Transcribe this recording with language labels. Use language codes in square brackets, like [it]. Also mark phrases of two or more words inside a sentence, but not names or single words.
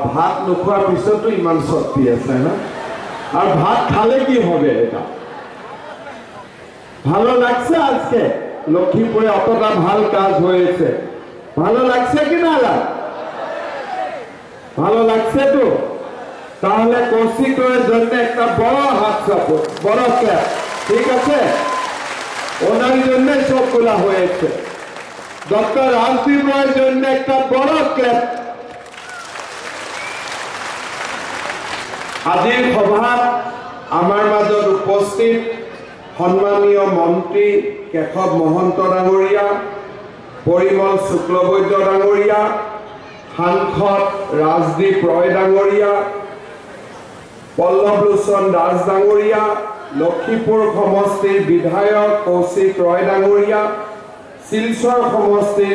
[as] ভাত নোখোৱাৰ পিছতো ইমান শক্তি আছে [bn] না আর ভাত খালে কি হবে এটা ভালো লাগছে আজকে লক্ষ্মীপুরে অতটা ভাল কাজ হয়েছে ভালো লাগছে কি না ভালো লাগছে তো তাহলে কৌশিকের জন্য একটা বড় হাত সাপোর্ট বড় ক্ল্যাপ ঠিক আছে ওনার জন্য সবগুলা হয়েছে ডক্টর রাজদীপ রায়ের জন্য একটা বড় ক্ল্যাপ [as] আজিৰ সভাত আমাৰ মাজত উপস্থিত সম্মানীয় মন্ত্ৰী কেশৱ মহন্ত ডাঙৰীয়া পৰিমল শুক্লবৈদ্য ডাঙৰীয়া সাংসদ ৰাজদীপ ৰয় ডাঙৰীয়া পল্লৱলোচন দাস ডাঙৰীয়া লক্ষীপুৰ সমষ্টিৰ বিধায়ক কৌশিক ৰয় ডাঙৰীয়া শিলচৰ সমষ্টিৰ